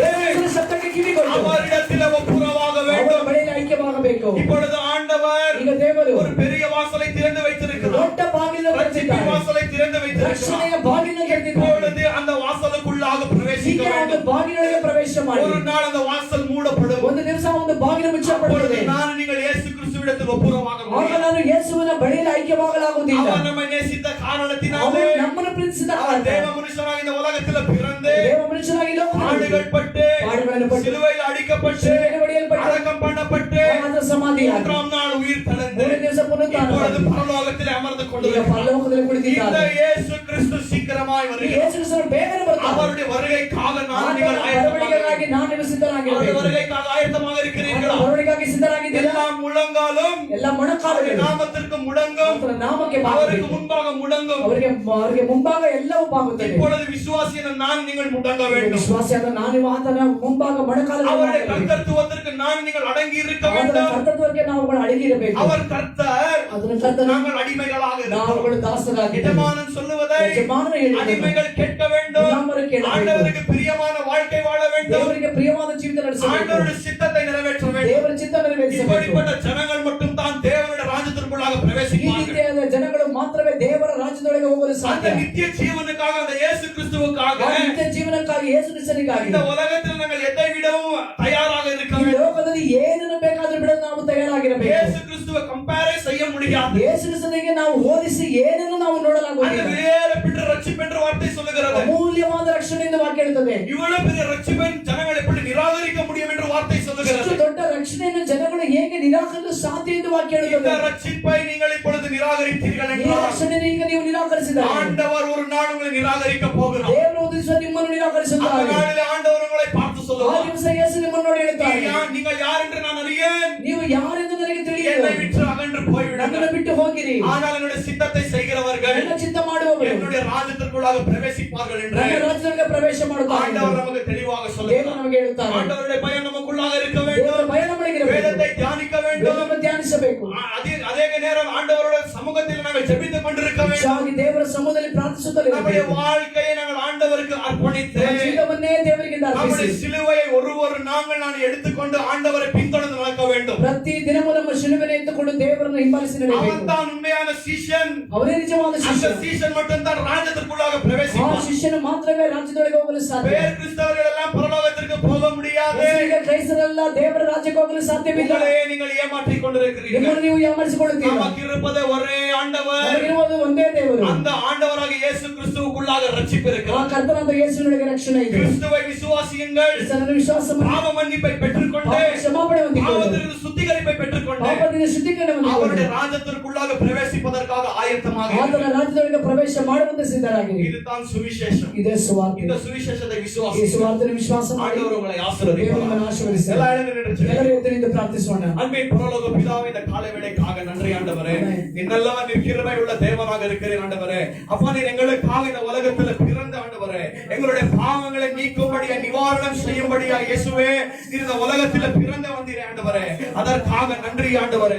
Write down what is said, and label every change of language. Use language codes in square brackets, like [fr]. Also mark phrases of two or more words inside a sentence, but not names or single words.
[kn] ಯೇಸುವಿನ ಶಬ್ದಕ್ಕೆ ಕಿವಿಗೊಟ್ಟು [ta] அவரிடத்தில் ஒப்புரவாக [kn] ಅವರ [ta] வேண்டும். [kn] ಬಳಿಯಲ್ಲಿ ಐಕ್ಯವಾಗಬೇಕು. [ta] இப்பொழுது ஆண்டவர் [kn] ಈಗ ದೇವರು [ta] ஒரு பெரிய வாசலை திறந்து வைத்திருக்கிறார். [kn] ದೊಡ್ಡ ಬಾಗಿಲನ್ನು [ta] ரட்சிப்பின் [kn] ತೆರೆದಿದ್ದಾರೆ. [ta] வாசலை திறந்து வைத்திருக்கிறார். [kn] ರಕ್ಷಣೆಯ ಬಾಗಿಲನ್ನು ತೆರೆದಿದ್ದಾರೆ. [ta] இப்பொழுது அந்த வாசலுக்குள்ளாக பிரவேசிக்க [kn] ಈಗ ಒಂದು [ta] வேண்டும். [kn] ಬಾಗಿಲೊಳಗೆ ಪ್ರವೇಶ ಮಾಡಿ. [ta] ஒரு நாள் அந்த வாசல் மூடப்படும். [kn] ಒಂದು ದಿವಸ ಒಂದು ಬಾಗಿಲು [ta] அப்பொழுது [kn] ಮುಚ್ಚಲ್ಪಡುತ್ತದೆ. [ta] நான் நீங்கள் இயேசு கிறிஸ்துவிடத்தில் ஒப்புரவாக [kn] ಆಗ [ta] முடியும். [kn] ನಾನು ಯೇಸುವಿನ ಬಳಿಯಲ್ಲಿ ಐಕ್ಯವಾಗಲಾಗುವುದಿಲ್ಲ. [ta] அவர் நம்மை நேசித்த காரணத்தினாலே [kn] ಅವನು ನಮ್ಮನ್ನು ಪ್ರೀತಿಸಿದ [ta] அவர் [kn] ಕಾರಣ, [ta] தேவ மனுஷனாக இந்த உலகத்தில் பிறந்து [kn] ದೇವ ಮನುಷ್ಯನಾಗಿ ಲೋಕದಲ್ಲಿ [ta] பாடுகள்பட்டு [kn] பாடுಗಳನ್ನು ಪಟ್ಟು, [ta] சிலுவையில் அடிக்கப்பட்டு [kn] ಶಿಲುಬೆಯಲ್ಲಿ ಹೊಡೆಯಲ್ಪಟ್ಟು, [ta] அடக்கம் பண்ணப்பட்டு [kn] ಆದ ಸಮಾಧಿಯಾಗಿ, [ta] மூன்றாம் நாள் உயிர் தெழுந்து [kn] ಮೂರನೇ ದಿವಸ ಪುನರುತ್ಥಾನ [ta] இப்பொழுது [kn] ಮಾಡಿ, [ta] பரலோகத்தில் அமர்ந்து [kn] ಈಗ [ta] கொண்டிருக்கிறார். [kn] ಪರಲೋಕದಲ್ಲಿ [ta] இந்த [kn] ಕುಳಿತಿದ್ದಾರೆ. [ta] இயேசு கிறிஸ்து சீக்கிரமாய் [kn] ಈ [ta] வருகிறார். [kn] ಯೇಸು ಕ್ರಿಸ್ತನು ಬೇಗನೆ ಬರ್ತಾನೆ. [ta] அவருடைய வருகைக்காக நான் [kn] ಆತನ [ta] நீங்கள் [kn] ಬರವಣಿಗೆಗಾಗಿ [ta] ஆயத்தமாக [kn] ನಾನು ನೀವು [ta] அவருடைய [kn] ಸಿದ್ಧರಾಗಿರಬೇಕು. [ta] வருகைக்காக ஆயத்தமாக [kn] ಆತನ [ta] இருக்கிறீர்களா? [kn] ಬರವಣಿಗೆಗಾಗಿ ಸಿದ್ಧರಾಗಿದ್ದೀರಾ? [ta] எல்லா முழங்காலும் [kn] ಎಲ್ಲ [ta] அவருடைய [kn] ಮೊಣಕಾಲುಗಳು [ta] நாமத்திற்கு முடங்கும், [kn] ಆತನ ನಾಮಕ್ಕೆ [ta] அவருக்கு [kn] ಬಾಗಬೇಕು. [ta] முன்பாக முடங்கும். [kn] ಅವರಿಗೆ ಮುಂಭಾಗ ಎಲ್ಲವೂ ಬಾಗುತ್ತದೆ. [ta] இப்பொழுது விசுவாசியான நான் நீங்கள் முடங்க வேண்டும். [kn] ವಿಶ್ವಾಸಿಯಾದ ನಾನು ಆತನ ಮುಂಭಾಗ ಮೊಣಕಾಲುಗಳು [ta] அவருடைய [kn] ಬಾಗಬೇಕು. [ta] கர்த்தத்துவத்திற்கு நான் நீங்கள் அடங்கி இருக்க [kn] ಆತನ [ta] வேண்டும். [kn] ಕರ್ತೃತ್ವಕ್ಕೆ ನಾವುಗಳು ಅಡಗಿರಬೇಕು. [ta] அவர் கர்த்தர், [kn] ಅದರ ಕರ್ತನ [ta] நாங்கள் அடிமைகளாக இருக்கிறோம். [kn] ನಾವುಗಳು ದಾಸರಾಗಿದ್ದೇವೆ. [ta] எஜமானன் சொல்லுவதை [kn] ಯಜಮಾನನು ಹೇಳಿದನು, [ta] அடிமைகள் கேட்க வேண்டும். [kn] ಗುಲಾಮರು ಕೇಳಬೇಕು. [ta] ஆண்டவருக்கு பிரியமான வாழ்க்கை வாழ வேண்டும். [kn] ದೇವರಿಗೆ ಪ್ರಿಯವಾದ ಜೀವಿತ ನಡೆಸಬೇಕು. [ta] ஆண்டவருடைய சித்தத்தை நிறைவேற்ற வேண்டும். [kn] ದೇವರ ಚಿತ್ತ ನೆರವೇರಿಸಬೇಕು. [ta] இப்படிப்பட்ட ஜனங்கள் மட்டும் தான் தேவனுடைய ராஜ்யத்திற்குள்ளாக [kn] ಈ [ta] பிரவேசிப்பார்கள். [kn] ರೀತಿಯಾದ ಜನಗಳು ಮಾತ್ರವೇ ದೇವರ ರಾಜ್ಯದೊಳಗೆ ಹೋಗಲು [ta] அந்த [kn] ಸಾಧ್ಯ. [ta] நித்திய ஜீவனுக்காக, அந்த இயேசு கிறிஸ்துவுக்காக [kn] ಆ ನಿತ್ಯ ಜೀವನಕ್ಕಾಗಿ ಯೇಸು ಕ್ರಿಸ್ತನಿಗಾಗಿ [ta] இந்த உலகத்தில் நாங்கள் எதை விடவும் தயாராக இருக்க [kn] ಈ [ta] வேண்டும். [kn] ಲೋಕದಲ್ಲಿ ಏನನ್ನು ಬೇಕಾದ್ರೂ ಬಿಡಲು ನಾವು ತಯಾರಾಗಿರಬೇಕು. [ta] இயேசு கிறிஸ்துவை கம்பேரே செய்ய முடியாது. முடியாது. [kn] ಯೇಸು ಕ್ರಿಸ್ತನಿಗೆ ನಾವು ಹೋಲಿಸಿ ಏನನ್ನು ನಾವು [ta] அந்த [kn] ನೋಡಲಾಗುವುದಿಲ್ಲ. [ta] விலையேற பெற்ற ரட்சிப்பு என்ற வார்த்தை சொல்லுகிறது. [kn] ಅಮೂಲ್ಯವಾದ ರಕ್ಷಣೆ ಎಂದು ವಾಕ್ಯ ಹೇಳುತ್ತದೆ. [ta] இவ்வளவு பெரிய ரட்சிப்பை ஜனங்கள் எப்படி நிராகரிக்க முடியும் என்று வார்த்தை [kn] ಇಷ್ಟು [ta] சொல்லுகிறது. [kn] ದೊಡ್ಡ ರಕ್ಷಣೆಯನ್ನು ಜನಗಳು ಹೇಗೆ ನಿರಾಕರಿಸಲು ಸಾಧ್ಯ ಎಂದು ವಾಕ್ಯ [ta] இந்த [kn] ಹೇಳುತ್ತದೆ. [ta] ரட்சிப்பை நீங்கள் இப்பொழுது நிராகரித்தீர்கள் [kn] ಈ [ta] என்றால் [kn] ರಕ್ಷಣೆಯನ್ನು ಈಗ ನೀವು ನಿರಾಕರಿಸಿದರೆ [ta] ஆண்டவர் ஒரு நாள் உங்களை நிராகரிக்க போகிறார். [kn] ದೇವರು ಒಂದು ದಿವಸ ನಿಮ್ಮನ್ನು [ta] அந்த [kn] ನಿರಾಕರಿಸುತ್ತಾರೆ. [ta] நாளிலே ஆண்டவர் உங்களை பார்த்து [kn] ಆ [ta] சொல்லுவார், [kn] ದಿವಸ ಯೇಸು ನಿಮ್ಮನ್ನು ನೋಡಿ ಹೇಳ್ತಾರೆ, [ta] நீங்கள் யார் என்று நான் அறியேன், [kn] ನೀವು ಯಾರೆಂದು ನನಗೆ ತಿಳಿಯದು, [ta] என்னை விட்டு அகன்று போய்விடுங்கள். [kn] ನನ್ನನ್ನು ಬಿಟ್ಟು ಹೋಗಿರಿ, [ta] ஆனால் என்னுடைய சித்தத்தை செய்கிறவர்கள் [kn] ನನ್ನ ಚಿತ್ತ ಮಾಡುವವರು [ta] என்னுடைய ராஜ்யத்திற்குள்ளாக பிரவேசிப்பார்கள் என்று [kn] ನನ್ನ ರಾಜ್ಯದೊಳಗೆ ಪ್ರವೇಶ ಮಾಡುತ್ತಾರೆ. [ta] ஆண்டவர் நமக்கு தெளிவாக [kn] ದೇವರು [ta] சொல்லுகிறார். [kn] ನಮಗೆ ಹೇಳುತ್ತಾರೆ. [ta] ஆண்டவருடைய பயம் நமக்குள்ளாக இருக்க [kn] ದೇವರ [ta] வேண்டும். [kn] ಭಯ ನಮಗಿರಬೇಕು. [ta] வேதத்தை தியானிக்க வேண்டும். [kn] ದೇವರನ್ನು ಧ್ಯಾನಿಸಬೇಕು. [ta] அதே நேரம் ஆண்டவருடைய சமூகத்தில் நாங்கள் ஜெபித்துக் கொண்டிருக்க வேண்டும். [kn] ಹೆಚ್ಚಾಗಿ ದೇವರ ಸಮೂಹದಲ್ಲಿ ಪ್ರಾರ್ಥಿಸುತ್ತಲೇ [ta] நம்முடைய [kn] ಇರಬೇಕು. [ta] வாழ்க்கையை நாங்கள் ஆண்டவருக்கு அர்ப்பணித்து [kn] ನಮ್ಮ ಜೀವವನ್ನೇ ದೇವರಿಗೆ [ta] நம்முடைய [kn] ಅರ್ಪಿಸಿ [ta] சிலுவையை ஒரு நாங்கள் எடுத்துக்கொண்டு ஆண்டவரை பின்தொடர்ந்து நடக்க வேண்டும். [kn] ಪ್ರತಿ ದಿನವೂ ನಮ್ಮ ಶಿಲುಬೆಯನ್ನು ಎತ್ತುಕೊಂಡು ದೇವರನ್ನು ಹಿಂಬಾಲಿಸಿ ನಡೆಯಬೇಕು. [ta] அவன் தான் உண்மையான சீஷன். [kn] ಅವರೇ ನಿಜವಾದ [ta] அந்த [kn] ಶಿಷ್ಯ. [ta] சீஷன் மட்டும்தான் ராஜ்யத்திற்குள்ளாக [kn] ಆ [ta] பிரவேசிப்பான். [kn] ಶಿಷ್ಯನು ಮಾತ್ರವೇ ರಾಜ್ಯದೊಳಗೆ ಹೋಗಲು ಸಾಧ್ಯ. [ta] வேறு கிறிஸ்தவர்கள் எல்லாம் பரலோகத்திற்கு போக முடியாது. [kn] ಈಗ ಕ್ರೈಸ್ತರೆಲ್ಲ ದೇವರ ರಾಜ್ಯಕ್ಕೆ ಹೋಗಲು ಸಾಧ್ಯವಿಲ್ಲ. [ta] உங்களை நீங்கள் ஏமாற்றிக் கொண்டிருக்கிறீர்கள். [kn] ನಿಮ್ಮನ್ನು ನೀವು ಯಾಮರಿಸಿಕೊಳ್ಳುತ್ತೀರಾ. [ta] நமக்கு இருப்பது ஒரே ஆண்டவர். [kn] ನಮಗಿರುವುದು ಒಂದೇ ದೇವರು. [ta] அந்த ஆண்டவராக இயேசு கிறிஸ்துவுக்குள்ளாக ரட்சிப்பு [kn] ಆ [ta] இருக்கிறது. [kn] ಕರ್ತನಾದ ಯೇಸುವಿನೊಳಗೆ ರಕ್ಷಣೆ ಇದೆ. [ta] கிறிஸ்துவை விசுவாசியுங்கள். [kn] ಕ್ರಿಸ್ತನನ್ನು ವಿಶ್ವಾಸ ಮಾಡಿ [ta] பாவ மன்னிப்பை பெற்றுக்கொண்டு [kn] ಪಾಪ ಕ್ಷಮಾಪಣೆ ಹೊಂದಿಕೊಳ್ಳಿ. [ta] பாவத்திலிருந்து சுத்திகரிப்பை பெற்றுக்கொண்டு [kn] ಪಾಪದಿಂದ ಶುದ್ಧೀಕರಣ ಹೊಂದಿಕೊಳ್ಳಿ. [ta] அவருடைய ராஜ்யத்திற்குள்ளாக பிரவேசிப்பதற்காக ஆயத்தமாக [kn] ಆತನ [ta] இருக்கிறது. [kn] ರಾಜ್ಯದೊಳಗೆ ಪ್ರವೇಶ ಮಾಡುವಂತೆ ಸಿದ್ಧರಾಗಿರಿ. [ta] இதுதான் சுவிசேஷம். [kn] ಇದೇ ಸುವಾರ್ತೆ. [ta] இந்த சுவிசேஷத்தை [kn] ಈ [ta] விசுவாசி [kn] ಸುವಾರ್ತೆಯನ್ನು ವಿಶ್ವಾಸ ಮಾಡಿ [ta] ஆண்டவர் உங்களை [kn] ದೇವರು [ta] ஆசீர்வதிப்பார். [kn] ನಿಮ್ಮನ್ನು ಆಶೀರ್ವದಿಸಲಿ. [ta] எல்லா இடங்களிலும் நின்று [kn] ಎಲ್ಲರೂ ಎದ್ದು ಪ್ರಾರ್ಥಿಸೋಣ. [ta] அன்பின் பரலோக பிதாவே, இந்த காலை வேளைக்காக நன்றி ஆண்டவரே. இன்னெல்லாம் நீர் கிருபை உள்ள தேவனாக இருக்கிறீர் ஆண்டவரே. அப்பா, நீர் எங்களுக்காக இந்த உலகத்துல பிறந்த ஆண்டவரே, எங்களுடைய பாவங்களை நீக்கும்படியா, நிவாரணம் செய்யும்படியா இயேசுவே நீர் இந்த உலகத்துல பிறந்த வந்தீரே ஆண்டவரே. அதற்காக நன்றி ஆண்டவரே.